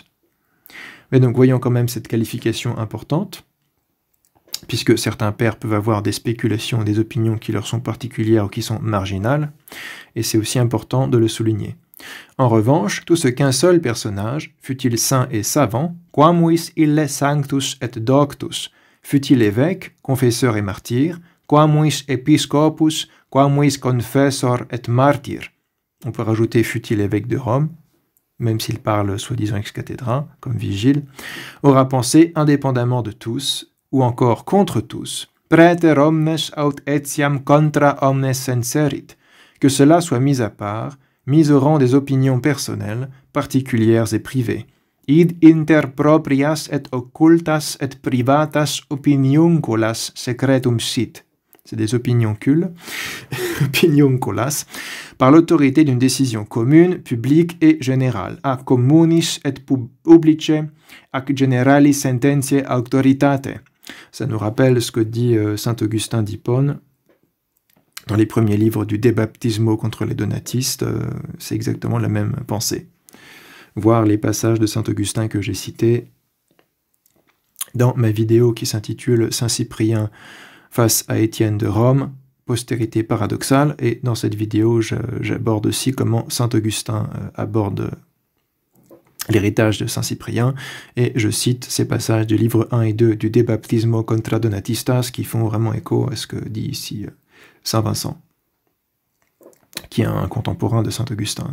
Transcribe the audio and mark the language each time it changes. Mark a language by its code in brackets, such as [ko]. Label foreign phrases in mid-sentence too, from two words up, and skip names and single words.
[fr] Mais donc voyons quand même cette qualification importante, puisque certains pères peuvent avoir des spéculations, des opinions qui leur sont particulières ou qui sont marginales, et c'est aussi important de le souligner. En revanche, tout ce qu'un seul personnage, fût-il saint et savant, [la] quamuis ille sanctus et doctus, [fr] fût-il évêque, confesseur et martyr, [la] quamuis episcopus, quamuis confessor et martyr. [fr] On peut rajouter fût-il évêque de Rome, même s'il parle soi-disant [la] ex cathedra, [fr] comme Vigile, aura pensé indépendamment de tous, ou encore contre tous, [la] praeter omnes aut etiam contra omnes senserit, [fr] que cela soit mis à part, mis au rang des opinions personnelles, particulières et privées. [la] Id inter proprias et occultas et privatas opiniunculas secretum sit. [fr] C'est des opinioncules, opinionculas, par l'autorité d'une décision commune, publique et générale, [la] a communis et publice, ac generali sententiae auctoritate. [fr] Ça nous rappelle ce que dit saint Augustin d'Hippone dans les premiers livres du De Baptismo contre les donatistes. C'est exactement la même pensée. Voir les passages de saint Augustin que j'ai cités dans ma vidéo qui s'intitule Saint Cyprien face à Étienne de Rome, postérité paradoxale, et dans cette vidéo j'aborde aussi comment saint Augustin aborde l'héritage de saint Cyprien, et je cite ces passages du livre 1 et 2 du De Baptismo contra Donatistas qui font vraiment écho à ce que dit ici saint Vincent, qui est un contemporain de saint Augustin.